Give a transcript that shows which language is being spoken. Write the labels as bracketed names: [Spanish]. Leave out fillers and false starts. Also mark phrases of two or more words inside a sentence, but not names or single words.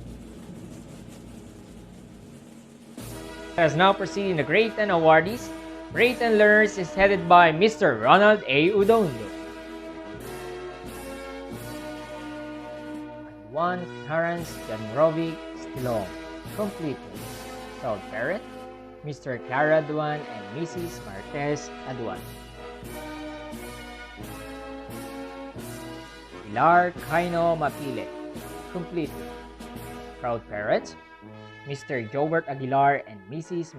[English] Let us now proceed in the Grade 10 awardees. Grade 10 learners is headed by Mr. Ronald A. Udondo. 1. Clarence Janrovic Stilong, completers. Proud parent, Mr. Clara Aduan and Mrs. Marquez Aduan. Pilar Kaino Mapile, completer. Proud parents, Mr. Jobert Aguilar and Mrs.